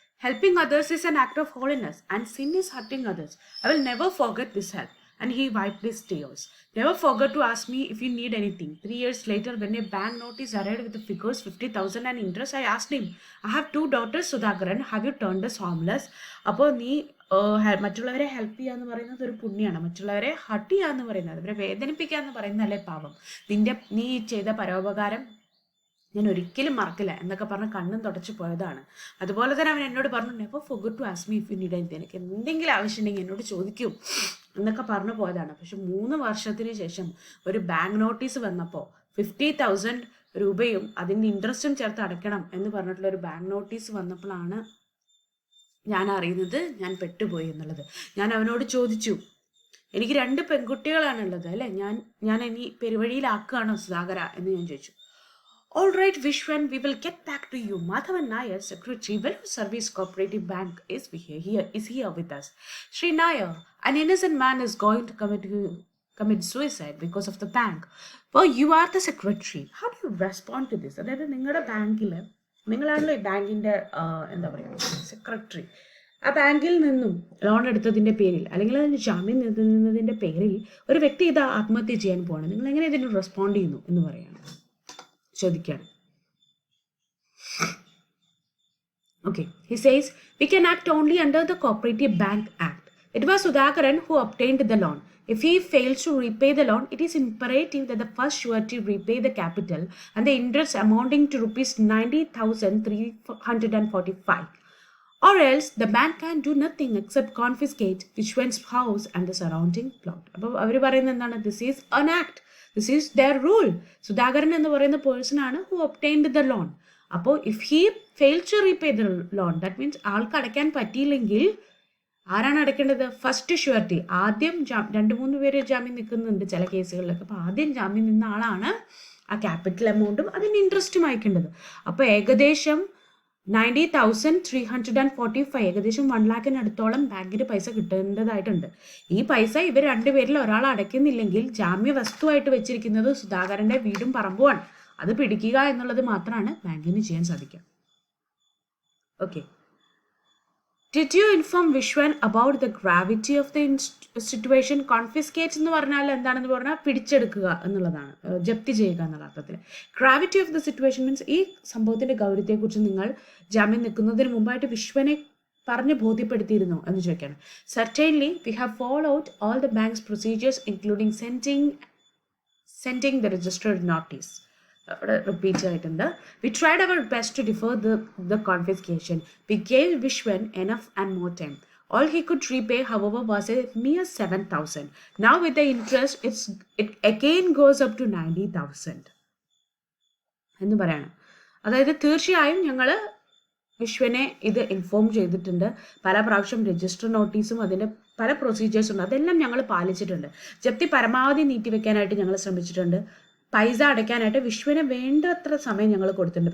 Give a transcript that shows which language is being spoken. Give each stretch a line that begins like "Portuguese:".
English: Helping others is an act of holiness and sin is hurting others. I will never forget this help. And he wiped his tears. Never forget to ask me if you need anything. 3 years later, when a bank notice arrived with the figures 50,000 and interest, I asked him, I have 2 daughters, Sudhakaran, have you turned us homeless?
Malayalam: അപ്പോൾ നീ മറ്റുള്ളവരെ help ചെയ്യുക എന്ന് പറയുന്നത് ഒരു പുണ്യമാണ്. മറ്റുള്ളവരെ hurt ചെയ്യുക എന്ന് പറയുന്നത്, അവരെ വേദനിപ്പിക്കുക എന്ന് പറയുന്നതല്ലേ പാപം. നീ ചെയ്ത പരോപകാരം ഞാൻ ഒരിക്കലും മറക്കില്ല എന്നൊക്കെ പറഞ്ഞ് കണ്ണും തുടച്ച് പോയതാണ്. അതുപോലെ തന്നെ അവൻ എന്നോട് പറഞ്ഞു,
English: Never forget to ask me if you need anything.
Malayalam: എനിക്ക് എന്തെങ്കിലും ആവശ്യമുണ്ടെങ്കിൽ എന്നോട് ചോദിക്കൂ എന്നൊക്കെ പറഞ്ഞു പോയതാണ്. പക്ഷെ 3 വർഷത്തിന് ശേഷം ഒരു ബാങ്ക് നോട്ടീസ് വന്നപ്പോൾ 50,000 രൂപയും അതിൻ്റെ ഇൻട്രസ്റ്റും ചേർത്ത് അടയ്ക്കണം എന്ന് പറഞ്ഞിട്ടുള്ള ഒരു ബാങ്ക് നോട്ടീസ് വന്നപ്പോഴാണ് ഞാൻ അറിയുന്നത് ഞാൻ പെട്ടുപോയി എന്നുള്ളത്. ഞാൻ അവനോട് ചോദിച്ചു, എനിക്ക് 2 പെൺകുട്ടികളാണുള്ളത് അല്ലേ, ഞാൻ ഇനി പെരുവഴിയിലാക്കുകയാണോ സുധാകര എന്ന് ഞാൻ ചോദിച്ചു.
English: All right, Vishwan, we will get back to you. Madhavan Nair, Secretary, Vellore Service Cooperative Bank, is here with us. Sri Nair, an innocent man is going to commit suicide because of the bank. Well, you are the secretary. How do you respond to this?
Malayalam: അതായത് നിങ്ങളുടെ ബാങ്കിൽ നിങ്ങളാണല്ലോ ഈ ബാങ്കിൻ്റെ എന്താ പറയുക secretary. ആ ബാങ്കിൽ നിന്നും ലോൺ എടുത്തതിൻ്റെ പേരിൽ അല്ലെങ്കിൽ അതിന് ജാമ്യം നിന്നതിൻ്റെ പേരിൽ ഒരു വ്യക്തി ഇത് ആത്മഹത്യ ചെയ്യാൻ പോവാണ്, നിങ്ങൾ എങ്ങനെ ഇതിന് റെസ്പോണ്ട് ചെയ്യുന്നു എന്ന് പറയാണ്, ചോദിക്കുകയാണ്.
English: Okay, he says, we can act only under the Cooperative Bank Act. It was Sudhakaran who obtained the loan. If he fails to repay the loan, it is imperative that the first surety repay the capital and the interest amounting to rupees 90,345. Or else, the bank can do nothing except confiscate Vishwan's house and the surrounding plot. This is an act. This is their rule. Sudhakaran and the person who obtained the loan. അപ്പോൾ if he fail to repay the loan, that means
Malayalam: ആൾക്ക് അടയ്ക്കാൻ പറ്റിയില്ലെങ്കിൽ ആരാണ് അടയ്ക്കേണ്ടത്?
English: First surety.
Malayalam: ആദ്യം 2-3 പേര് ജാമ്യം നിൽക്കുന്നുണ്ട് ചില കേസുകളിലൊക്കെ. അപ്പോൾ ആദ്യം ജാമ്യം നിന്ന ആളാണ് ആ ക്യാപിറ്റൽ എമൗണ്ടും അതിന് ഇൻട്രസ്റ്റും അയക്കേണ്ടത്. അപ്പോൾ ഏകദേശം 90,345, ഏകദേശം 1 lakhിനടുത്തോളം ബാങ്കിന് പൈസ കിട്ടേണ്ടതായിട്ടുണ്ട്. ഈ പൈസ ഇവർ 2 പേരിൽ ഒരാൾ അടയ്ക്കുന്നില്ലെങ്കിൽ ജാമ്യ വസ്തുവായിട്ട് വെച്ചിരിക്കുന്നത് സുധാകരൻ്റെ വീടും പറമ്പുമാണ്. അത് പിടിക്കുക എന്നുള്ളത് മാത്രമാണ് ബാങ്കിന് ചെയ്യാൻ സാധിക്കുക. Okay,
English: Did you inform Vishwan about the gravity of the situation?
Malayalam: Confiscate എന്ന് പറഞ്ഞാൽ എന്താണെന്ന് പറഞ്ഞാൽ പിടിച്ചെടുക്കുക എന്നുള്ളതാണ്, ജപ്തി ചെയ്യുക എന്നുള്ള അർത്ഥത്തിൽ.
English: gravity of the situation means
Malayalam: ഈ സംഭവത്തിന്റെ ഗൗരവത്തെക്കുറിച്ച് നിങ്ങൾ ജാമ്യം നിൽക്കുന്നതിന് മുമ്പായിട്ട് വിശ്വനെ പറഞ്ഞ് ബോധ്യപ്പെടുത്തിയിരുന്നു എന്ന് ചോദിക്കുകയാണ്.
English: Certainly we have followed all the bank's procedures including sending the registered notice.
Malayalam: Repeat ആയിട്ടുണ്ട്.
English: We tried our best to defer the confiscation. We gave Vishwan enough and more time. All he could repay, however, was a mere 7,000. Now with the interest, it again goes up to 90,000.
Malayalam: എന്ന് പറയണം. അതായത് തീർച്ചയായും ഞങ്ങൾ വിശ്വനെ ഇത് inform ചെയ്തിട്ടുണ്ട്. പല പ്രാവശ്യം register നോട്ടീസും അതിൻ്റെ പല പ്രൊസീജിയേഴ്സും ഉണ്ട്, അതെല്ലാം ഞങ്ങൾ പാലിച്ചിട്ടുണ്ട്. ജപ്തി പരമാവധി നീട്ടിവെക്കാനായിട്ട് ഞങ്ങൾ ശ്രമിച്ചിട്ടുണ്ട്. പൈസ അടയ്ക്കാനായിട്ട് വിശ്വന് വേണ്ടത്ര സമയം ഞങ്ങൾ കൊടുത്തിട്ടുണ്ട്.